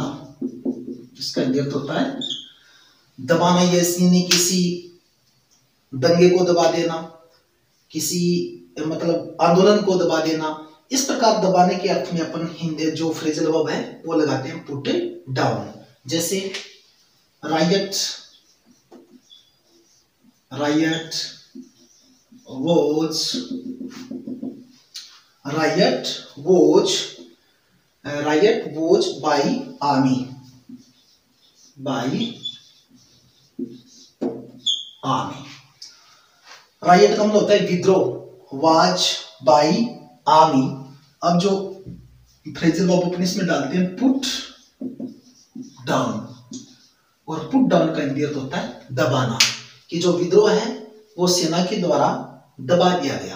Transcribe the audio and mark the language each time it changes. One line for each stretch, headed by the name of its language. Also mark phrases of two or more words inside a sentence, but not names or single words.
Hindi: इसका हिंदी अर्थ होता है दबाना, यानी किसी दंगे को दबा देना, किसी मतलब आंदोलन को दबा देना। इस प्रकार दबाने के अर्थ में अपन हिंदी जो
English: phrasal verb
Hindi: है वो लगाते हैं
English: put down. जैसे riot, riot was, riot was, riot was by army, by army.
Hindi: रायट का मतलब होता है विद्रोह,
English: was by army.
Hindi: अब जो
English: phrasal verb
Hindi: अपन इसमें डालते हैं
English: put down,
Hindi: और
English: put down
Hindi: का हिंदी अर्थ होता है दबाना, कि जो विद्रोह है वो सेना के द्वारा दबा दिया गया।